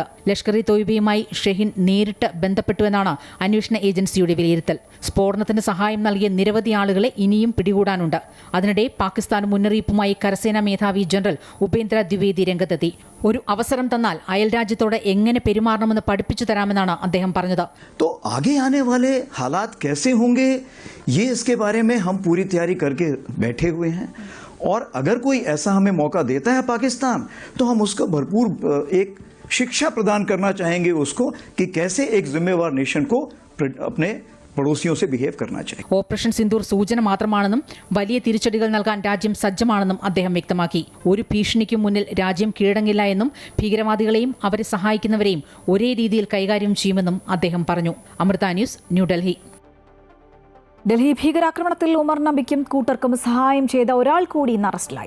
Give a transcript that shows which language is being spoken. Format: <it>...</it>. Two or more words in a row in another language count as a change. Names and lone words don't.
<ml>ലഷ്കർ-ഇ തോയ്ബയുമായി ഷെഹിൻ നേരിട്ട് ബന്ധപ്പെട്ടുവെന്നാണ് അന്വേഷണ ഏജൻസിയുടെ വിലയിരുത്തൽ. സ്ഫോടനത്തിന് സഹായം നൽകിയ നിരവധി ആളുകളെ ഇനിയും പിടികൂടാനുണ്ട്. അതിനിടെ പാകിസ്ഥാൻ മുന്നറിയിപ്പുമായി കരസേനാ മേധാവി ജനറൽ ഉപേന്ദ്ര ദ്വിവേദി രംഗത്തെത്തി. ഒരു അവസരം തന്നാൽ അയൽ രാജ്യത്തോട് എങ്ങനെ പെരുമാറണമെന്ന് പഠിപ്പിച്ചു തരാമെന്നാണ് അദ്ദേഹം പറഞ്ഞത്.</ml> <hi>तो आगे आने वाले हालात कैसे होंगे ये इसके बारे में हम पूरी तैयारी करके बैठे हुए हैं और अगर कोई ऐसा हमें मौका देता है पाकिस्तान तो हम उसको भरपूर एक शिक्षा प्रदान करना चाहेंगे उसको कि कैसे एक जिम्मेवार नेशन को अपने पड़ोसियों से बिहेव करना चाहिए.</hi> <ml>ഓപ്പറേഷൻ സിന്ദൂർ സൂചന മാത്രമാണെന്നും വലിയ തിരിച്ചടികൾ നൽകാൻ രാജ്യം സജ്ജമാണെന്നും അദ്ദേഹം വ്യക്തമാക്കി. ഒരു ഭീഷണിക്കും മുന്നിൽ രാജ്യം കീഴടങ്ങില്ല എന്നും ഭീകരവാദികളെയും അവരെ സഹായിക്കുന്നവരെയും ഒരേ രീതിയിൽ കൈകാര്യം ചെയ്യുമെന്നും അദ്ദേഹം പറഞ്ഞു. അമൃത ന്യൂസ്, ന്യൂഡൽഹി. ഡൽഹി ഭീകരാക്രമണത്തിൽ ഉമർ നബിക്കും കൂട്ടർക്കും സഹായം ചെയ്ത ഒരാൾ കൂടി ഇന്ന് അറസ്റ്റിലായി.</ml>